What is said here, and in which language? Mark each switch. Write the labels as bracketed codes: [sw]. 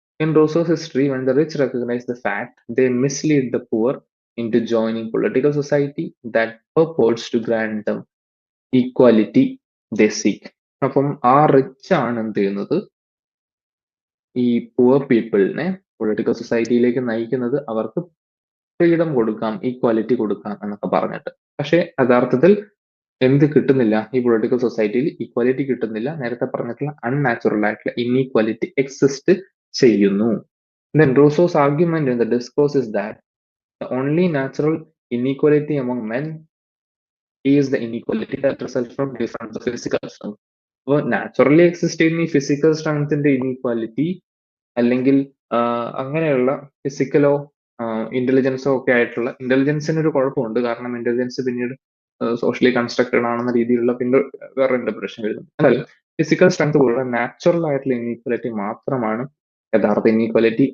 [en] In Rousseau's history, when the rich recognize the fact, they mislead the poor into joining political society that purports to grant them equality they seek. [ml] അപ്പം ആ rich ആണ് എന്ത് ചെയ്യുന്നത്? ഈ poor പീപ്പിളിനെ political സൊസൈറ്റിയിലേക്ക് നയിക്കുന്നത് അവർക്ക് freedom കൊടുക്കാം, equality കൊടുക്കാം എന്നൊക്കെ പറഞ്ഞിട്ട്. പക്ഷെ യഥാർത്ഥത്തിൽ എന്ത് കിട്ടുന്നില്ല ഈ പൊളിറ്റിക്കൽ സൊസൈറ്റിയിൽ? ഈക്വാലിറ്റി കിട്ടുന്നില്ല. നേരത്തെ പറഞ്ഞിട്ടുള്ള അൺനാച്ചുറൽ ആയിട്ടുള്ള ഇൻഈക്വാലിറ്റി എക്സിസ്റ്റ് ചെയ്യുന്നു. [en] Then Rousseau's argument in the discourse is that the only natural inequality among men is the inequality that results from difference of physical strength. [ml] അപ്പോൾ നാച്ചുറലി എക്സിസ്റ്റ് ചെയ്യുന്ന ഈ physical സ്ട്രെങ്ത്തിന്റെ inequality അല്ലെങ്കിൽ അങ്ങനെയുള്ള ഫിസിക്കലോ ഇന്റലിജൻസോ ഒക്കെ ആയിട്ടുള്ള ഇന്റലിജൻസിന് ഒരു കുഴപ്പമുണ്ട്. കാരണം ഇന്റലിജൻസ് പിന്നീട് സോഷ്യലി കൺസ്ട്രക്റ്റഡ് ആണെന്ന രീതിയിലുള്ള പിന്നെ വേറെ ഇന്റർപ്രിട്ടേഷൻ വരുന്നു. എന്നാലും ഫിസിക്കൽ സ്ട്രെങ്ത് പോലുള്ള നാച്ചുറൽ ആയിട്ടുള്ള ഇനീക്വാലിറ്റി മാത്രമാണ് യഥാർത്ഥ ഇനീക്വാലിറ്റി.